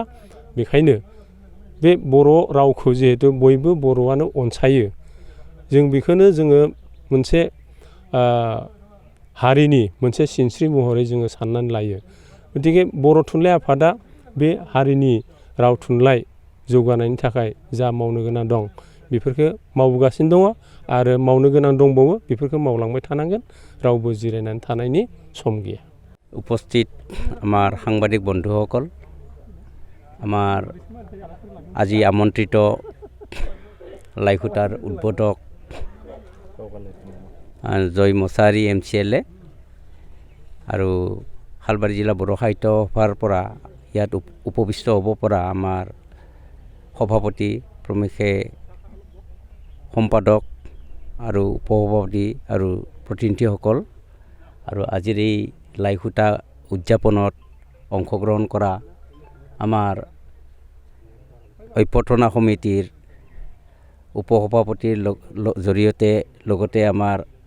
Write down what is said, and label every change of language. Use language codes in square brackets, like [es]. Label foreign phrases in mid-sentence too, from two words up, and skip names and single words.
[brx] बेखायनो बे बर' रावखौ जिहेथु बयबो बर'आनो अनसायो जों बेखौनो जोङो मोनसे हारिनि मोनसे सिनस्रि महरै जोङो साननानै लायो। गतिके बर' थुनलाइ आफादा बे हारिनि राव थुनलाइ जौगानायनि थाखाय जा मावनो गोनां दं बेफोरखौ मावबोगासिनो दङ आरो मावनो गोनां दंबावो बेफोरखौ मावलांबाय थानांगोन। रावबो जिरायनानै थानायनि सम गैया। [as] উপস্থিত আমাৰ সাংবাদিক বন্ধুসকল, আমাৰ আজি আমন্ত্ৰিত লাইখুটাৰ উদ্বোধক জয় মুছাহাৰী MCLA আৰু শালবাৰী জিলা বড়ো সাহিত্য সভাৰ পৰা ইয়াত উপবিষ্ট হ'ব পৰা আমাৰ সভাপতি প্ৰমুখে সম্পাদক আৰু উপসভাপতি আৰু প্ৰতিনিধিসকল আৰু আজিৰ এই লাইখুটা উদযাপনত অংশগ্ৰহণ কৰা আমাৰ অভ্যৰ্থনা সমিতিৰ উপসভাপতিৰ জৰিয়তে লগতে আমাৰ